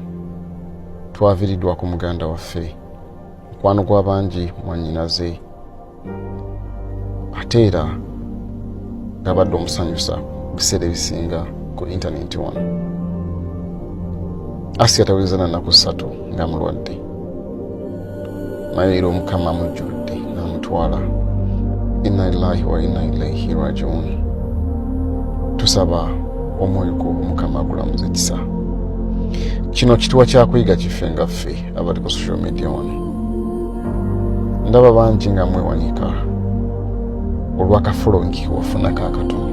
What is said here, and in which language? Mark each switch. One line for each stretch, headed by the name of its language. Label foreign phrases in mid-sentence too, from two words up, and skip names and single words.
Ganda: Twaviiriddwa ku muganda waffe, mukwano gw'abangi mwannyinaze, ate era ng'abadde omusanyusa biseera ebisinga ku intaneti wano. Asiya taweza na nnaku 3 nga mulwadde, naye era Omukama amujjudde n'amutwala.
Arabic: إنا لله وإنا إليه راجعون.
Ganda: Tusaba omwoyo Omukama agulamuze kisa. Kino kituwa kyakuyiga kife nga ffe abali ku
English: social media
Ganda: wano. Ndaba bangi nga mwewanika olw'akafolongi wafunako akatono.